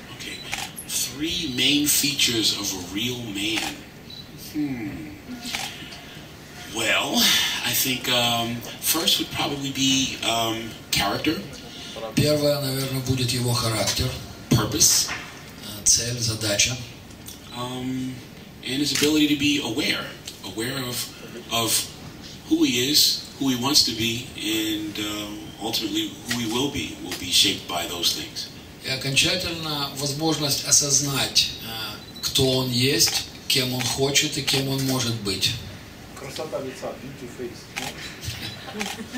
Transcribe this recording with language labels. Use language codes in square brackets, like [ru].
[en] 3 main features of a real man. Well, I think first would probably be character. [ru] Первое, наверное, будет его характер. [en] Purpose. [ru] Цель, задача. [en] And his ability to be aware of who he is, who he wants to be, and ultimately who he will be shaped by those things. [ru] И окончательно возможность осознать, кто он есть, кем он хочет и кем он может быть. Красота лица, [en] beauty face.